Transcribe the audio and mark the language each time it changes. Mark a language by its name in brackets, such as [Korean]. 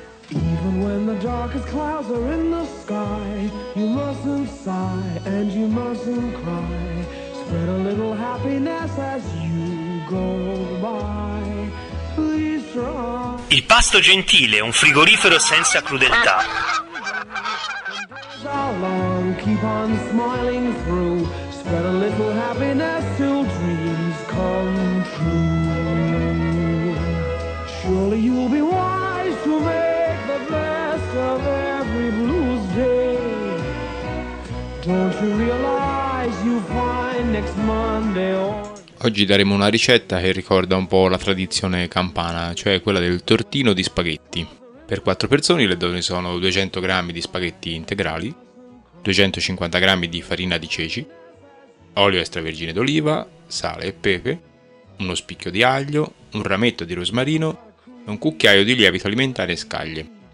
[English] Even when the darkest clouds are in the sky, you mustn't sigh and you mustn't cry. Spread a little happiness as you go by. Please try. [Italian] Il pasto gentile, un frigorifero senza crudeltà. [English] Keep on smiling through. Spread a little happiness till dreams come true. Surely you'll be wise to make the best of every blues day. Don't you realize you find next Monday or... [Italian] Oggi daremo una ricetta che ricorda un po' la tradizione campana, cioè quella del tortino di spaghetti. Per 4 persone le dosi sono 200 g di spaghetti integrali, 250 g di farina di ceci, olio extravergine d'oliva, sale e pepe, uno spicchio di aglio, un rametto di rosmarino e un cucchiaio di lievito alimentare e scaglie.